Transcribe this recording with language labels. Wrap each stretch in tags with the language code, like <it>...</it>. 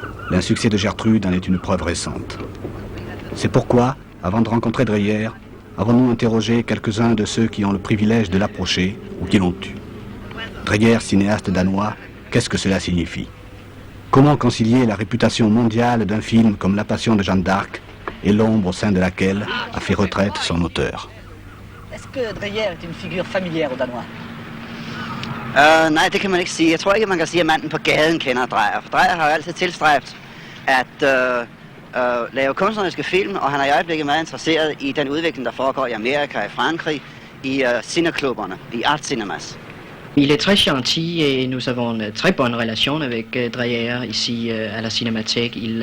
<fr>L'insuccès de Gertrude en est une preuve récente. C'est pourquoi, avant de rencontrer Dreyer, avons-nous interrogé quelques-uns de ceux qui ont le privilège de l'approcher ou qui l'ont eu. Dreyer, cinéaste danois, qu'est-ce que cela signifie? Comment concilier la réputation mondiale d'un film comme La Passion de Jeanne d'Arc et l'ombre au sein de laquelle a fait retraite son auteur? Est-ce que Dreyer est une figure familière aux Danois?</fr> <da>Nej, det kan man ikke sige. Jeg tror ikke, man kan sige, at manden på gaden kender Dreyer. For Dreyer har jo altid tilstræbt at lave kunstneriske film, og han er i øjeblikket meget interesseret i den udvikling, der foregår i Amerika, i Frankrig, i cineklubberne, i art cinemas.</da> <fr>Il est très gentil et nous avons une très bonne relation avec Dreyer ici à la Cinémathèque.</fr>